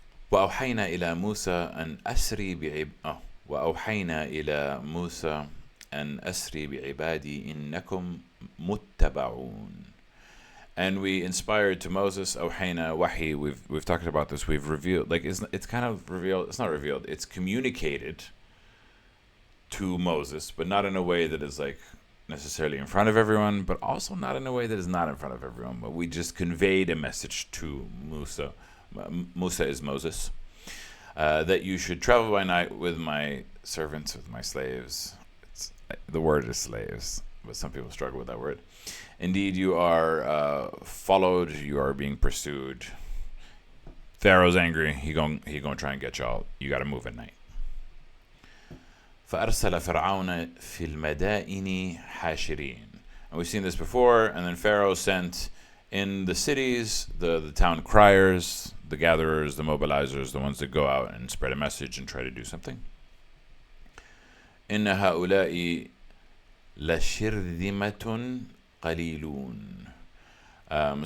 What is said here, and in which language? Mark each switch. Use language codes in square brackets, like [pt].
[ar] وأوحينا إلى موسى أن أسري وأوحينا إلى موسى أن أسري بعبادي إنكم متبعون. [en] And we inspired to Moses, أوحينا, wahi, we've talked about this, we've revealed, like it's kind of revealed, it's not revealed, it's communicated to Moses, but not in a way that is like necessarily in front of everyone, but also not in a way that is not in front of everyone, but we just conveyed a message to Musa. Musa is Moses. That you should travel by night with my servants, with my slaves. The word is slaves, but some people struggle with that word. Indeed, you are followed. You are being pursued. Pharaoh's angry. He gonna try and get y'all. You got to move at night. [ar] فأرسل فرعون في المدائن حاشرين. [en] And we've seen this before. And then Pharaoh sent in the cities the town criers, the gatherers, the mobilizers, the ones that go out and spread a message and try to do something. [ar] إن هؤلاء لشرذمة قليلون.